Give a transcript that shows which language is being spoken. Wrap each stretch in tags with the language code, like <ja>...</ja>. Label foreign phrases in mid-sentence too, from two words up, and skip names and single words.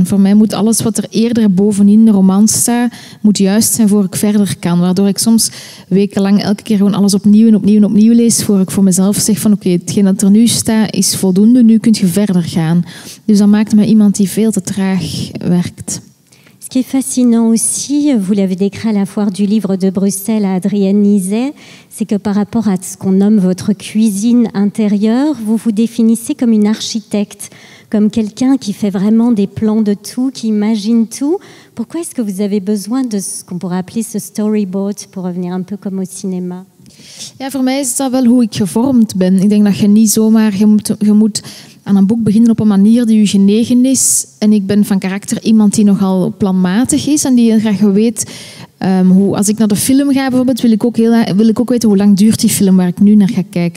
<nl>Voor mij moet alles wat er eerder bovenin de roman staat, moet juist zijn voor ik verder kan. Waardoor ik soms wekenlang elke keer gewoon alles opnieuw en opnieuw en opnieuw lees, voor ik voor mezelf zeg van oké, hetgeen dat er nu staat is voldoende, nu kun je verder gaan. Dus dat maakt me iemand die veel te traag werkt.</nl> <fr>Ce qui est fascinant aussi, vous l'avez décrit à la foire du livre de Bruxelles à Adrienne Nizet, c'est que par rapport à ce qu'on nomme votre cuisine intérieure, vous vous définissez comme une architecte, comme quelqu'un qui fait vraiment des plans de tout, qui imagine tout. Pourquoi est-ce que vous avez besoin de ce qu'on pourrait appeler ce storyboard, pour revenir un peu comme au cinéma?</fr> <nl>Ja, voor mij is dat wel hoe ik gevormd ben. Ik denk dat je niet zomaar... Je moet aan een boek beginnen op een manier die u genegen is. En ik ben van karakter iemand die nogal planmatig is en die heel graag weet... als ik naar de film ga bijvoorbeeld, wil ik ook weten hoe lang duurt die film waar ik nu naar ga kijken.</nl>